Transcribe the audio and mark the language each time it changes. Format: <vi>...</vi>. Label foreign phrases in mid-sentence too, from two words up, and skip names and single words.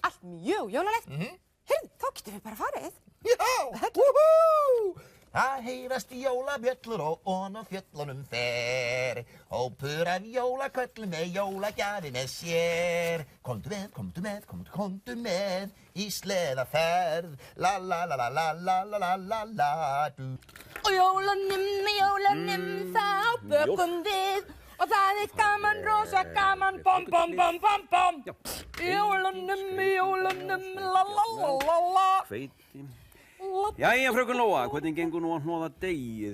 <is>Allt mjög jólalegt. Heyrðu, þá getum við bara farið. Já, wúhú! Það heyrast jólabjöllur og ofan á fjöllunum fer. Hópur af jólaköllum með jólagjafir með sér. Komdu með í sleðaferð. La la la la la la la la la la du. Og jólanum, þá bökum við. Og það er gaman, rosa gaman, bom, bom, bom, bom, bom. Jólanum, la la la la la. Hveiti. Jæja, fröken Lóa, hvernig gengur nú að hnoða deigið?</is>